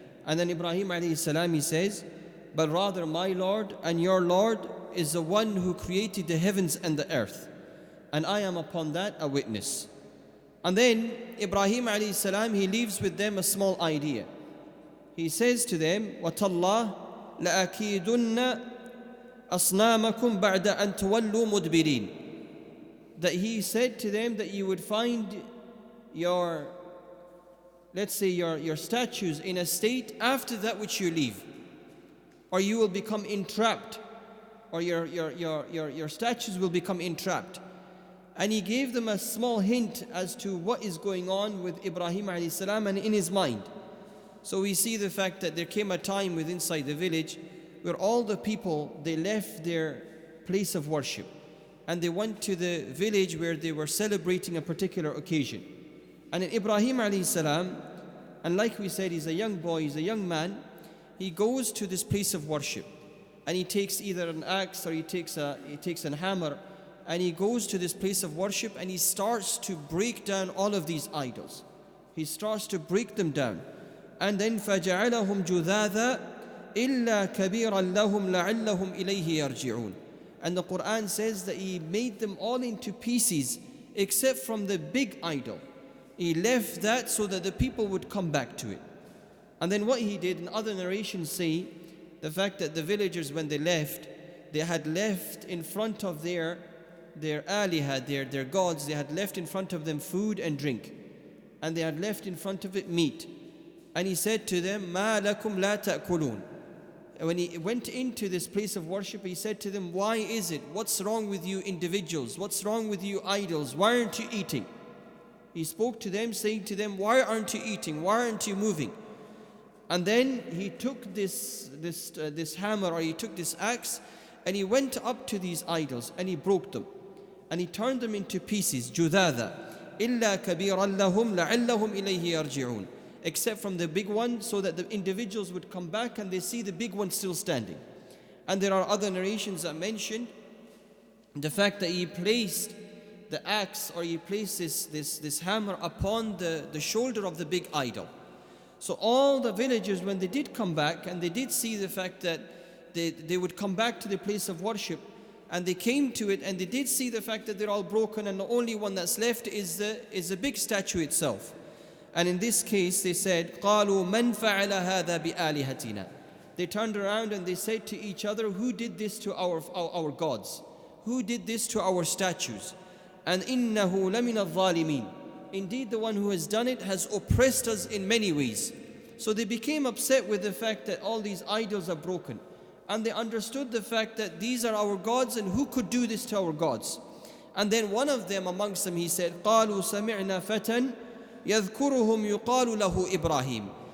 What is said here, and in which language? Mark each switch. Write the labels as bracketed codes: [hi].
[en] And then Ibrahim alayhi salam, he says, but rather my Lord and your Lord is the one who created the heavens and the earth, and I am upon that a witness. And then Ibrahim alayhi salam, he leaves with them a small idea. He says to them, [ar] وَتَاللَّهِ لَأَكِيدُنَّ أَصْنَامَكُمْ بَعْدَ أَن تُوَلُّوا مُدْبِرِينَ. [en] That he said to them that you would find your, let's say your statues in a state after that which you leave, or you will become entrapped, or your statues will become entrapped. And he gave them a small hint as to what is going on with Ibrahim alayhi salam and in his mind. So we see the fact that there came a time within inside the village where all the people, they left their place of worship and they went to the village where they were celebrating a particular occasion. And in Ibrahim alayhi salam, and like we said, he's a young boy, he's a young man, he goes to this place of worship and he takes either an axe or he takes an hammer, and he goes to this place of worship and he starts to break down all of these idols. He starts to break them down. And then [ar] فَجَعَلَهُمْ جُذَاذًا إِلَّا كَبِيرًا لَهُمْ لَعَلَّهُمْ إِلَيْهِ يَرْجِعُونَ. [en] And the Quran says that he made them all into pieces except from the big idol. He left that so that the people would come back to it. And then what he did, and other narrations say, the fact that the villagers, when they left, they had left in front of their alihah, their gods, they had left in front of them food and drink, and they had left in front of it meat. And he said to them, [ar] مَا لَكُمْ لَا تَأْكُلُونَ. [en] When he went into this place of worship, he said to them, why is it? What's wrong with you individuals? What's wrong with you idols? Why aren't you eating? He spoke to them, saying to them, why aren't you eating? Why aren't you moving? And then he took this hammer, or he took this axe, and he went up to these idols and he broke them. And he turned them into pieces, [ar] جُذَاذًا إِلَّا كَبِيرًا لَهُمْ لَعَلَّهُمْ إِلَيْهِ يَرْجِعُونَ. [en] Except from the big one, so that the individuals would come back and they see the big one still standing. And there are other narrations that mention the fact that he placed the axe, or he placed this hammer upon the shoulder of the big idol. So all the villagers, when they did come back and they did see the fact that they would come back to the place of worship, and they came to it and they did see the fact that they're all broken and the only one that's left is the big statue itself. And in this case they said, [ar] قَالُوا مَنْ فَعَلَ هَذَا بِآلِهَتِنَا. [en] They turned around and they said to each other, who did this to our gods? Who did this to our statues? And [ar] إِنَّهُ لَمِنَ الظَّالِمِينَ. [en] Indeed, the one who has done it has oppressed us in many ways. So they became upset with the fact that all these idols are broken. And they understood the fact that these are our gods, and who could do this to our gods? And then one of them amongst them, he said, [ar] قَالُوا سَمِعْنَا فَتًى يَذْكُرُهُمْ يُقَالُ لَهُ [en] Ibrahim.